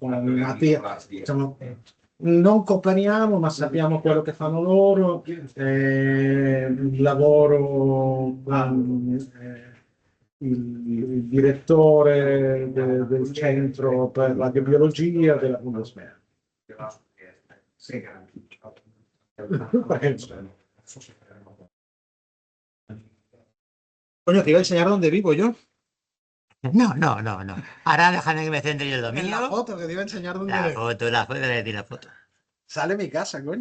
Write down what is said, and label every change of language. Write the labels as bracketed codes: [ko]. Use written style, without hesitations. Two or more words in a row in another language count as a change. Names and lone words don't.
[it] diciamo, non cooperiamo, ma sappiamo quello che fanno loro. Il lavoro con il direttore del centro per la biologia della Bundeswehr. Sì. [es] Coño, te iba a enseñar dónde vivo yo. No, no, no, no. Ahora déjame que me centre yo en lo En la mío. foto que te iba a enseñar dónde La eres. foto, la foto, le di la foto. Sale mi casa, coño.